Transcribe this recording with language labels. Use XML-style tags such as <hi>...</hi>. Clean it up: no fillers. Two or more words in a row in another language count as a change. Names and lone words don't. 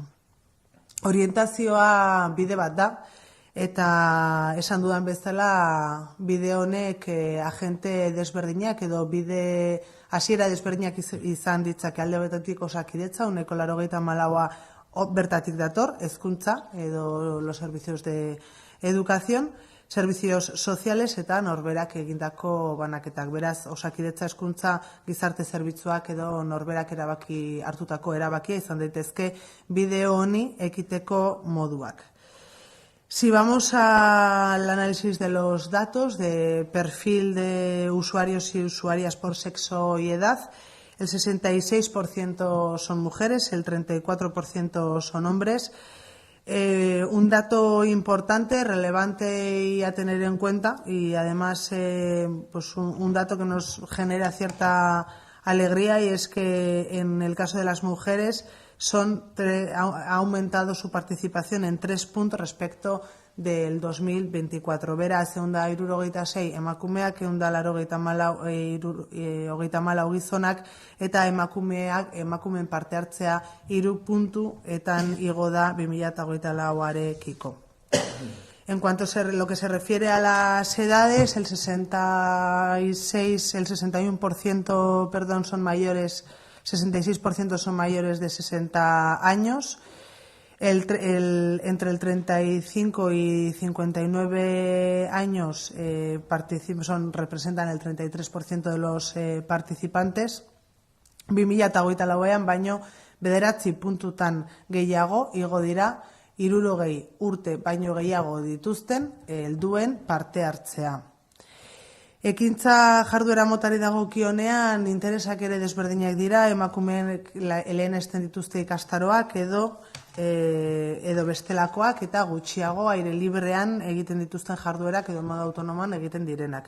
<eu>Orientazioa bide bat da, eta esan dudan bezala bide honek agente desberdinak edo bide hasiera desberdinak izan ditzake. Alde batetik Osakidetza, 84% bertatik dator, hezkuntza edo</eu> <es>los servicios de educación, servicios sociales</es> <eu>eta norberak egindako banaketak. Beraz, Osakidetza, hezkuntza, gizarte zerbitzuak edo norberak hartutako erabakia izan daitezke bideo honi ekiteko moduak.</eu> <es>Si vamos al análisis de los datos de perfil de usuarios y usuarias por sexo y edad, el 66% son mujeres, el 34% son hombres. Un dato importante, relevante y a tener en cuenta, y además pues un dato que nos genera cierta alegría, y es que en el caso de las mujeres ha aumentado su participación en 3 puntos respecto del 2024.</es> <eu>Beraz, 176 emakumeak, 194 gizonak, eta emakumeen parte hartzea 3 puntuetan igo da 2024arekiko.</eu> <es>En cuanto a lo que se refiere a las edades, el 61% son mayores, 66% son mayores de 60 años. Entre el 35 y 59 años representan el 33% de los participantes.</es> <eu>2024an baino 9 puntutan gehiago igo dira 60 urte baino gehiago dituzten helduen parte hartzea. Ekintza jarduera motari dagokionean interesak ere desberdinak dira, emakumeek lehenesten dituzte ikastaroak edo bestelakoak eta gutxiago aire librean egiten dituzten jarduerak edo modu autonoman egiten direnak.</eu>